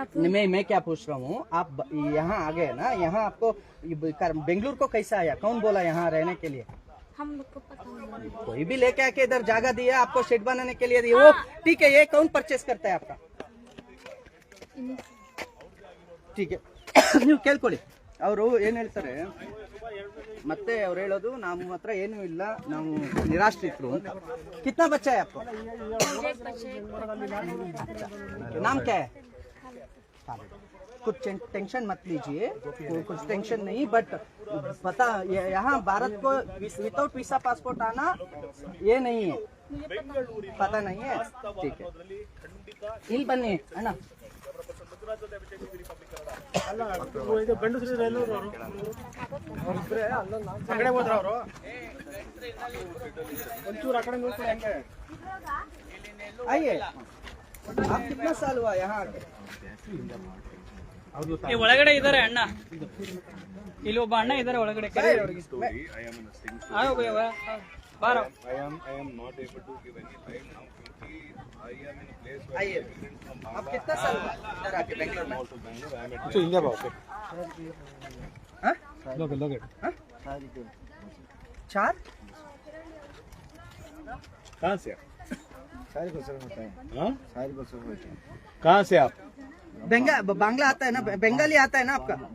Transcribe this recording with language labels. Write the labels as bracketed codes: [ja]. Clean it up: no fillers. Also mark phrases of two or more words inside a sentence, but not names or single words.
[hi] मैं क्या पूछ रहा हूँ, आप यहाँ आ गए ना, यहाँ आपको बेंगलुरु को कैसा आया? कौन बोला यहाँ रहने के लिए? हम लोग को पता नहीं। कोई भी लेके आके इधर जगह दिया आपको शेड बनाने के लिए, वो ठीक है। ये कौन परचेस करता है आपका? ठीक है, [kn] ನೀವು ಕೇಳ್ಕೊಳ್ಳಿ. ಅವರು ಏನು ಹೇಳ್ತಾರೆ ಮತ್ತೆ ಅವ್ರು ಹೇಳೋದು, ನಮ್ಮ ಹತ್ರ ಏನೂ ಇಲ್ಲ, ನಾವು ನಿರಾಶ್ರಿತರು ಅಂತ. [hi] कितना बच्चा है आपको? नाम क्या है? कुछ टेंशन मत लीजिए, कुछ टेंशन नहीं, बट पता यहाँ भारत को [en] without visa passport [hi] आना ये नहीं है, पता नहीं है? ठीक है, [kn] ಇಲ್ಲಿ ಬನ್ನಿ ಅಣ್ಣ. ಇದು ಗಂಡಸರು ಎಲ್ಲರೂ ಆ ಕಡೆ ಹೋದ್ರ ಅವರು ಒಂಚೂರು ಆ ಕಡೆ ನೋಡ್ಕೊಳ್ಳಿ ಹೆಂಗೆ. [hi] आइए, आप कितना साल हुआ यहाँ आके? [kn] ಒಳಗಡೆ ಇದಾರೆ ಅಣ್ಣ, ಇಲ್ಲಿ ಒಬ್ಬ ಅಣ್ಣ ಇದಾರೆ ಒಳಗಡೆ. [en] I am not able to give any light now क्योंकि I am in a place where [hi] आइए। [en] immigrants from [hi] आप कितना साल हुआ इधर आके बेंगलोर में? [en] also Bangalore. I am at [hi] हाँ? हाँ? 4? कहाँ से आप? हाँ? कहाँ से आप? बांग्ला आता है ना, बंगाली आता है ना आपका?